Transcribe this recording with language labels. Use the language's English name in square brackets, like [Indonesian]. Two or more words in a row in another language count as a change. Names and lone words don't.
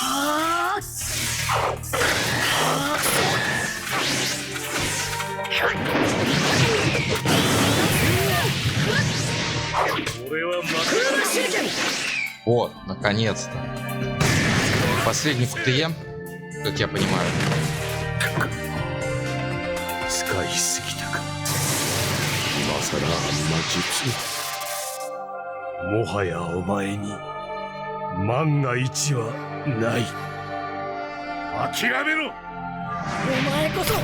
[Russian] Вот, наконец-то. Последний КТЕ, как я понимаю. [Japanese] 使いすぎたか。今さらあんな術。もはやお前に万が一はない。諦めろ。お前こそ